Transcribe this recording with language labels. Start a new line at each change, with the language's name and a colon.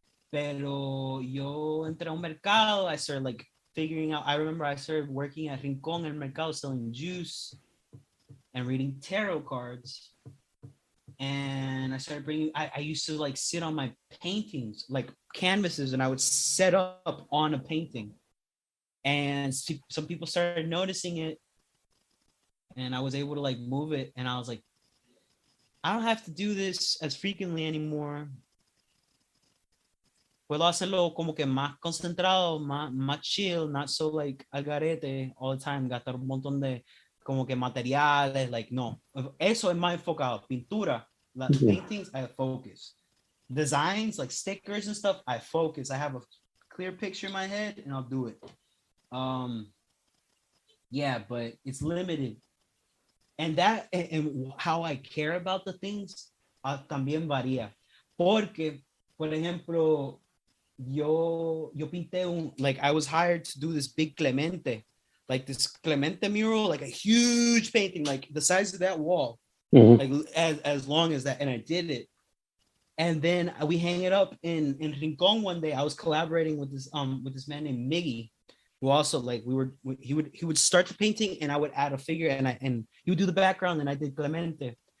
Spanish: Pero yo entré a un mercado.
English: I started like figuring out. I remember I started working at Rincón El Mercado selling juice and reading tarot cards. And I started bringing. I used to like sit on my paintings, like canvases, and I would set up on a painting. And some people started noticing it, and I was able to like move it. And I was like, I don't have to do this as frequently anymore.
Spanish: Puedo hacerlo como que más concentrado, más chill,
English: not so like
Spanish: al garete all the time, gastar un montón de como que materiales, like no. Eso es más enfocado. Pintura,
English: Yeah. paintings, I focus. Designs, like stickers and stuff, I focus. I have a clear picture in my head and I'll do it. Yeah, but it's limited. And that, and how I care about the things,
Spanish: también varía. Porque, por ejemplo, yo pinté
English: like I was hired to do this big Clemente, like this Clemente mural, like a huge painting, like the size of that wall, Mm-hmm. like as long as that, and I did it. And then we hang it up in Rincon one day. I was collaborating with this man named Miggy, who also like he would start the painting and I would add a figure and he would do the background and I did Clemente.